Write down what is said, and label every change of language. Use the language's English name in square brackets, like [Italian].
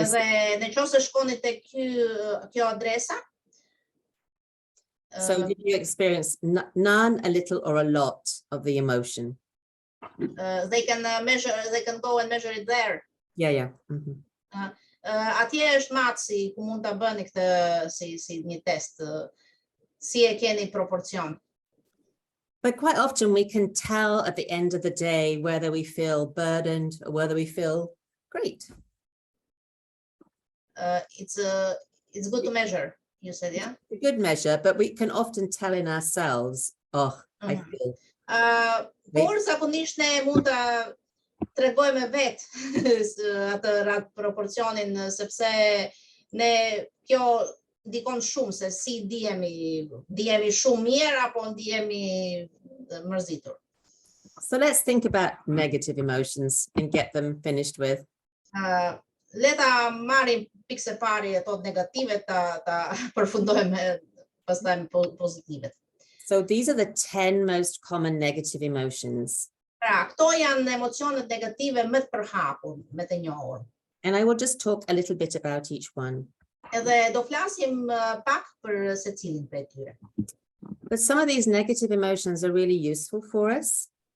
[Albanian] Edhe në qoftë se shkoni te kjo adresa, [English] so did you experience none, a little, or a lot of the emotion? they can go and measure it there. Yeah. [Albanian] Atje është matësi ku mund ta bëni këtë si një test, si e keni proporcion. [English] But quite often we can tell at the end of the day whether we feel burdened or whether we feel great. It's good to measure, you said, yeah? A good measure, but we can often tell in ourselves, oh, I feel. [Albanian] Por zakonisht ne mund ta tregojmë vetë atë proporcionin, sepse ne kjo ndikon shumë se si ndihemi shumë mirë apo ndihemi mërzitur. [English] So let's think about negative emotions and get them finished with. [Albanian] Le ta marrim pikë pari ato negative ta përfundojmë pastaj me pozitivet. [English] So these are the 10 most common negative emotions. [Albanian] Pra, këto janë emocionet negative më të përhapur, më të njohur. [English] And I will just talk a little bit about each one. [Albanian] Edhe do flasim pak për secilin prej tyre. [English] But some of these negative emotions are really useful for us.